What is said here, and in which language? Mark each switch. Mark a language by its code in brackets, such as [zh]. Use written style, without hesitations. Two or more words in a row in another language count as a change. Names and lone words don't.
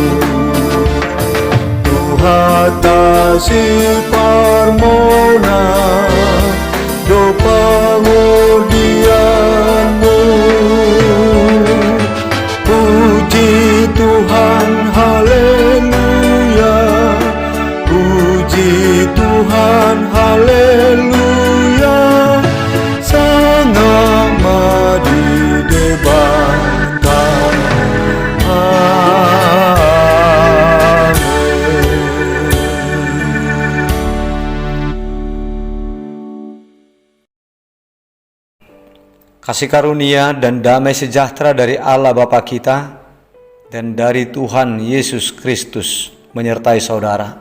[bts] Hatasi parmona do pangodianmu. [id] Puji Tuhan, haleluya. Puji Tuhan, haleluya. Sangat didebarkan, Kasih karunia dan damai sejahtera dari Allah Bapa kita dan dari Tuhan Yesus Kristus menyertai saudara.